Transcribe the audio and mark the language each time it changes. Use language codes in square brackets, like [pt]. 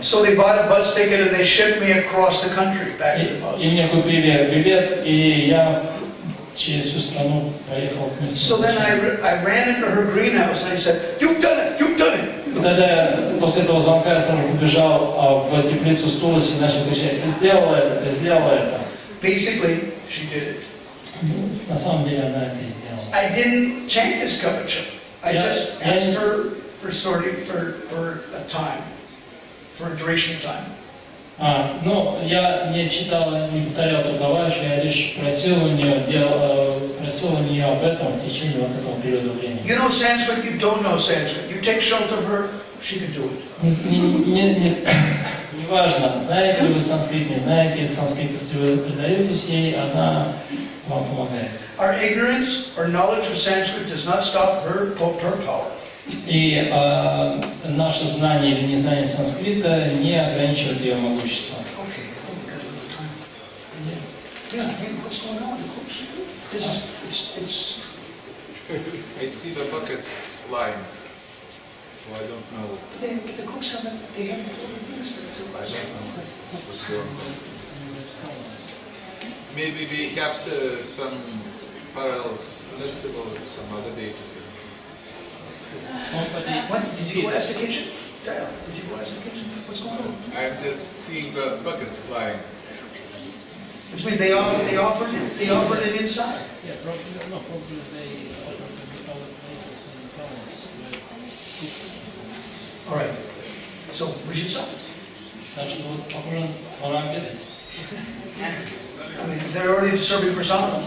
[en] So they bought a bus ticket and they shipped me across the country back to the bus. [ru] И мне купили билет, и я через всю страну поехал к месту. [en] So then I ran into her greenhouse and I said, "You've done it! You've done it!" [ru] И тогда я после этого звонка я сразу побежал в теплицу с Тулси и начал кричать: ты сделала это, ты сделала это. [en] Basically, she did it. [ru] На самом деле она это и сделала. [en] I didn't chant this kavacha. I just asked her for a time, for a duration of time. [ru] Но я не читал, не повторял Бхагавашу, я лишь просил у нее об этом в течение вот этого периода времени. [en] You know Sanskrit, you don't know Sanskrit. You take shelter of her, she can do it. [ru] Неважно, знаете ли вы санскрит, не знаете санскрит, если вы предаетесь ей, она вам помогает. [en] Our ignorance or knowledge of Sanskrit does not stop her power. [ru] И наше знание или незнание санскрита не ограничивает ее могущество. [en] Okay, I think we got a little time. Yeah, hey, what's going on? The cooks? This is, it's. I see the buckets flying, so I don't know. The cooks haven't, they haven't put any things there. I don't know. So, maybe we have some parallel festival, some other day to see. What? Did you go ask the kitchen? Dale, did you go ask the kitchen? What's going on? I'm just seeing the buckets flying. Which means they offered it inside. Yeah, probably they offered other places in the province. All right. So we should stop. [ru] Так что вот пора обедать. [en] I mean, they're already serving prasadam.